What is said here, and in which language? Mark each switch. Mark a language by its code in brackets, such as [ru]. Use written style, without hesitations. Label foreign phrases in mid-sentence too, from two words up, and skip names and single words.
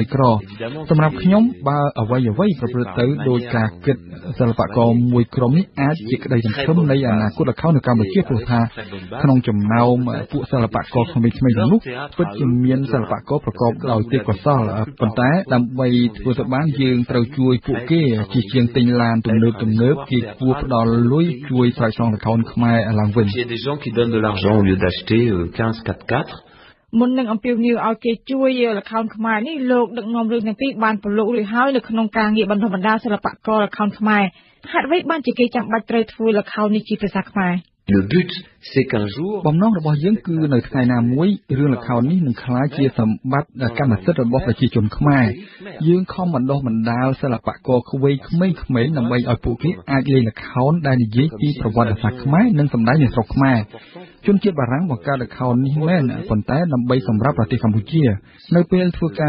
[km] ក្រសម្រាប់ខ្ញុំបើអ្វីប្រព្រឹត្តទៅដោយការគិតសិល្បករមួយក្រុមនេះអាចជាក្តីសង្ឃឹមនៃអនាគតល្ខោននៅកម្ពុជាព្រោះថាក្នុងចំណោមពួកសិល្បករក្មេងៗទាំងនោះពិតជាមានសិល្បករប្រកបដោយទេពកោសល្យប៉ុន្តែដើម្បីធ្វើទៅបានយើងត្រូវជួយពួកគេជាជាងទិញឡានទំនើបគេគួរផ្ដល់លុយជួយស្រោចស្រង់ល្ខោនខ្មែរឡើងវិញ [fr] de l'argent au lieu d'acheter 15 4x4 [km] មុននឹងអំពាវនាវឲ្យគេជួយល្ខោនខ្មែរនេះលោកដឹកនាំរឿងទាំងពីរបានប្រឡូករួចហើយនៅក្នុងការងារបណ្ដុះបណ្ដាលសិល្បករល្ខោនខ្មែរហេតុអ្វីបានជាគេចាំបាច់ត្រូវធ្វើល្ខោននេះជាភាសាខ្មែរ [fr] Le but c'est qu'un jour [km] បំណងរបស់យើងគឺនៅថ្ងៃណាមួយរឿងល្ខោននេះនឹងក្លាយជាសម្បត្តិកម្មសិទ្ធិរបស់ប្រជាជនខ្មែរយើងខំបណ្ដុះបណ្ដាលសិល្បករក្មេងៗដើម្បីឲ្យពួកគេអាចលេងល្ខោនដែលនិយាយពីប្រវត្តិសាស្ត្រខ្មែរនិងសម្ដែងនៅស្រុកខ្មែរជនជាតិបារាំងបង្កើតល្ខោននេះមែនប៉ុន្តែដើម្បីសម្រាប់ប្រទេសកម្ពុជានៅពេលធ្វើការ